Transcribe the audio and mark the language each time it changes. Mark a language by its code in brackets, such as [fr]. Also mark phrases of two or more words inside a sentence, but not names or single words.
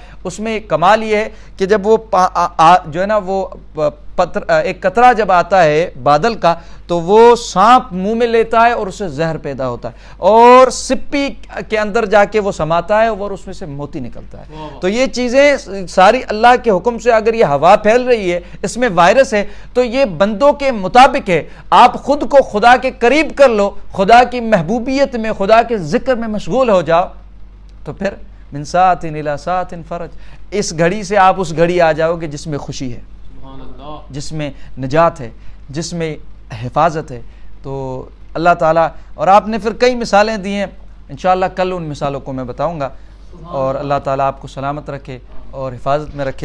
[ur] اس میں کمال یہ ہے کہ جب وہ جو ہے نا وہ ایک قطرہ جب آتا ہے بادل کا تو وہ سانپ منہ میں لیتا ہے اور اس سے زہر پیدا ہوتا ہے، اور سپی کے اندر جا کے وہ سماتا ہے اور اس میں سے موتی نکلتا ہے. تو یہ چیزیں ساری اللہ کے حکم سے، اگر یہ ہوا پھیل رہی ہے، اس میں وائرس ہے، تو یہ بندوں کے مطابق ہے. آپ خود کو خدا کے قریب کر لو، خدا کی محبوبیت میں، خدا کے ذکر میں مشغول ہو جاؤ، تو پھر [ar] من ساعت الی ساعت فرج، [ur] اس گھڑی سے آپ اس گھڑی آ جاؤ گے جس میں خوشی ہے، جس میں نجات ہے، جس میں حفاظت ہے. تو اللہ تعالیٰ، اور آپ نے پھر کئی مثالیں دی ہیں، انشاءاللہ کل ان مثالوں کو میں بتاؤں گا. اور اللہ تعالیٰ آپ کو سلامت رکھے اور حفاظت میں رکھے.